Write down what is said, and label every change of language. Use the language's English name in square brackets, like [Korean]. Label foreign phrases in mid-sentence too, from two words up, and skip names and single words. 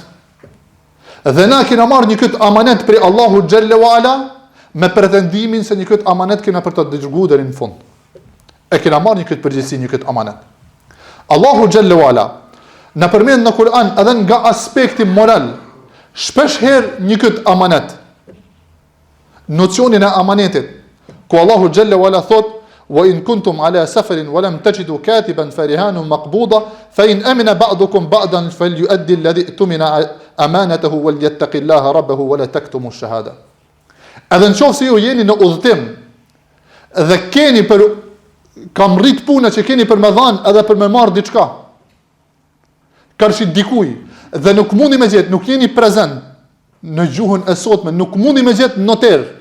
[Albanian] Dhe na kena marrë një këtë amanet për Allahu [Arabic] جل وعلا [Albanian] me pretendimin se një këtë amanet kena për të dërguar deri në fund. E kena marrë një këtë përgjegjësi, një këtë amanet. Allahu [Arabic] جل وعلا [Albanian] na përmend në Kur'an edhe nga aspekti moral shpesh herë një këtë amanet. Nocionin e amanetit, ku Allahu [Arabic] جل وعلا [Albanian] thot: [Arabic] "وإن كنتم على سفر ولم تجدوا كاتبا فرهان مقبوضة فإن أمن بعضكم بعضا فليؤد الذي اؤتمن أمانته وليتق الله ربه ولا تكتموا الشهادة." [Albanian] Edhe nëse ju jeni në udhëtim dhe keni kam rrit puna që keni për me dhanë edhe për me marrë diçka, kërshit dikuj, dhe nuk mundi me gjetë, nuk jeni prezent në gjuhën e sotme, nuk mundi me gjetë noter.